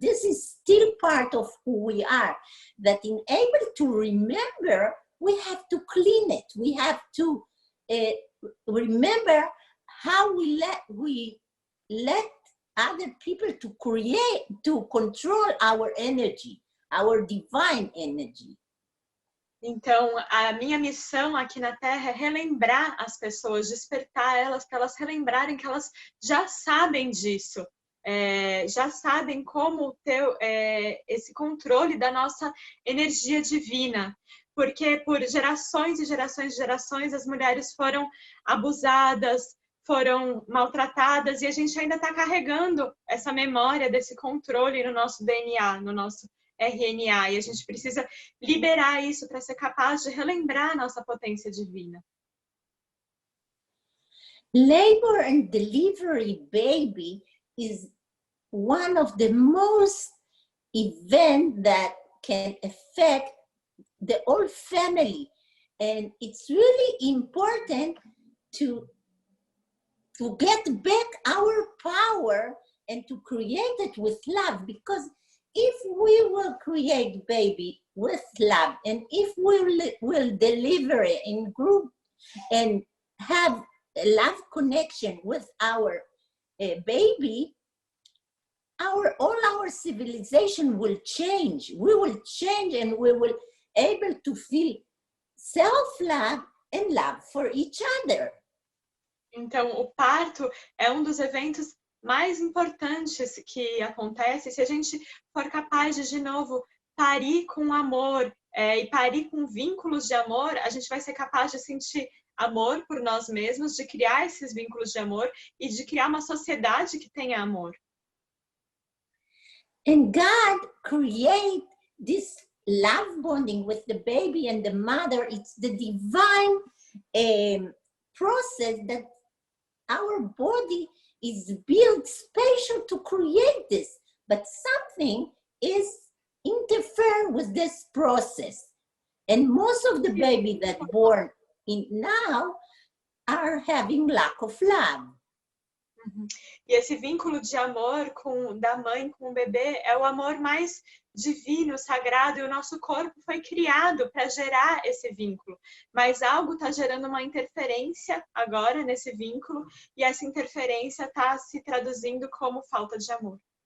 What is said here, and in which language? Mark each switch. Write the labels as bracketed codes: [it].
[en] This is still part of who we are. That in able to remember, we have to clean it. We have to remember how we let other people to control our energy, our divine energy. [pt] Então, a minha missão aqui na Terra é relembrar as pessoas, despertar elas, para elas relembrarem que elas já sabem disso, já sabem como ter esse controle da nossa energia divina. Porque por gerações e gerações e gerações as mulheres foram abusadas, foram maltratadas, e a gente ainda está carregando essa memória desse controle no nosso DNA, no nosso RNA, e a gente precisa liberar isso para ser capaz de relembrar a nossa potência divina. [en] Labor and delivery baby is one of the most events that can affect the whole family, and it's really important to get back our power and to create it with love, because if we will create baby with love, and if we will deliver it in group and have a love connection with our baby, all our civilization will change. We will change, and we will able to feel self-love and love for each other. [pt] Então, o parto é um dos eventos mais importantes que acontece se a gente for capaz de novo, parir com amor e parir com vínculos de amor. A gente vai ser capaz de sentir amor por nós mesmos, de criar esses vínculos de amor e de criar uma sociedade que tenha amor. [en] And God create this love bonding with the baby and the mother. It's the divine process that our body is built special to create this, but something is interfering with this process. And most of the baby that born in now are having lack of love. [pt] E esse vínculo de amor da mãe com o bebê é o amor mais divino, sagrado, e o nosso corpo foi criado para gerar esse vínculo. Mas algo está gerando uma interferência agora nesse vínculo, e essa interferência está se traduzindo como falta de amor.